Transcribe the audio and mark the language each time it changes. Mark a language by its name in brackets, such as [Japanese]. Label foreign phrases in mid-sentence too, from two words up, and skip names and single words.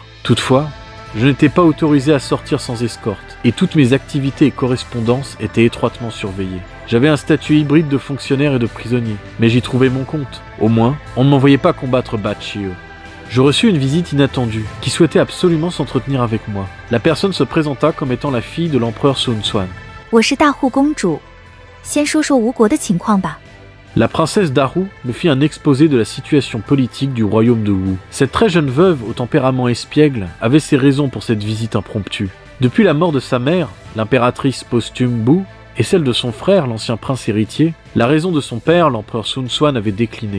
[French] Toutefois, je n'étais pas autorisé à sortir sans escorte, et toutes mes activités et correspondances étaient étroitement surveillées. J'avais un statut hybride de fonctionnaire et de prisonnier, mais j'y trouvais mon compte. Au moins, on ne m'envoyait pas combattre Bachio. Je reçus une visite inattendue, qui souhaitait absolument s'entretenir avec moi. La personne se présenta comme étant la fille de l'empereur Sun Quan. [Chinese] 我是大户公主，先说说吴国的情况吧。 [French] La princesse Daru me fit un exposé de la situation politique du royaume de Wu. Cette très jeune veuve au tempérament espiègle avait ses raisons pour cette visite impromptue. Depuis la mort de sa mère, l'impératrice posthume Bu, et celle de son frère, l'ancien prince héritier, la raison de son père, l'empereur Sun Quan, avait décliné.